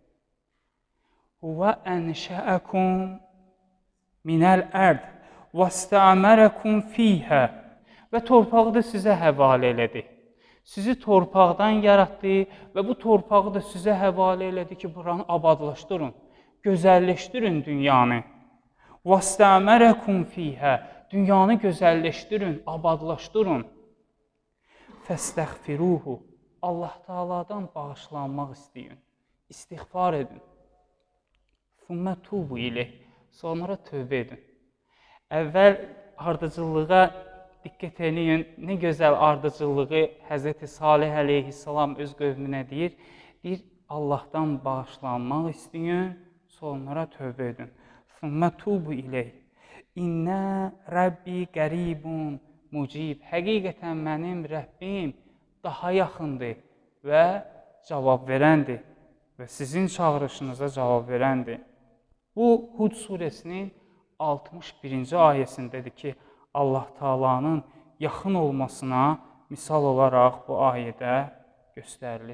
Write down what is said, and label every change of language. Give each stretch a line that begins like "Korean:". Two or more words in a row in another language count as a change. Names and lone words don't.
Arabic: هو أنشأكم من الأرض واستعمركم فيها.
Azerbaijani: Və torpağı da sizə həvalə elədi. Sizi torpaqdan yaratdı və bu torpağı da sizə həvalə elədi ki, buranı abadlaşdırın, gözəlləşdirin dünyanı.
Arabic: وَاسْتَعْمَرَكُمْ فِيهَا.
Azerbaijani: Dünyanı gözəlləşdirin, abadlaşdırın.
Arabic: فَاسْتَغْفِرُوهُ.
Azerbaijani: Allah Taala'dan bağışlanmaq istəyin, istiğfar edin.
Arabic: ثُمَّ تُوبُوا إِلَيْهِ.
Azerbaijani: Sonra tövbə edin. Əvvəl ardıcıllığa diqqət edin. Nə gözəl ardıcıllığı Həzrəti Salih əleyhissalam öz qövmünə deyir. Deyir, Allahdan bağışlanmaq istəyin, sonra tövbə edin.
Arabic: ثُمَّ تُوبُوا إِلَيْهِ. إن ربي قريب مجيب.
Azerbaijani: Həqiqətən mənim Rəbbim daha yaxındır və cavab verəndir və sizin çağırışınıza cavab verəndir. Bu Hud surəsinin 61-ci ayəsindədir ki, Allah Taala'nın yaxın olmasına misal olaraq bu ayədə göstərilir.